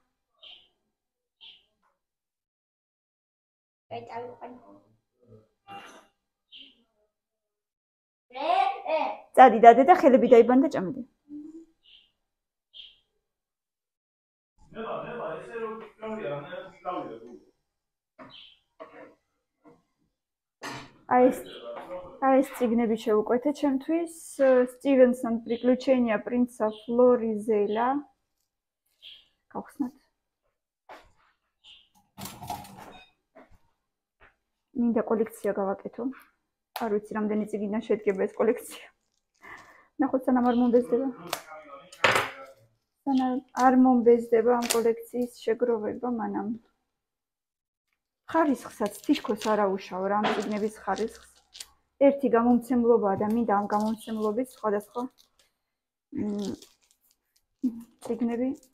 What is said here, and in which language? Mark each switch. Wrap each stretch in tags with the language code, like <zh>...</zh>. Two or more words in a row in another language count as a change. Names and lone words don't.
<ka>წადი დადე და ხელები დაიბანე და ჭამედე აი ეს წიგნები შევუკვეთე ჩემთვის სტივენსონ приключения принца Флоризеля გავხსნათ მინდა კოლექცია გავაკეთო არ ვიცი რამდენი წიგნიდან შედგება ეს კოლექცია ნახოთ სანამ არ მომბეზდება ამ კოლექციის შეგროვება მანამ ხარისხსაც თიშქოს არ აუშავ რა ამ წიგნების ხარისხს ერთი გამომცემლობაა და მინდა ამ გამომცემლობით სხვადასხვა წიგნები</ka>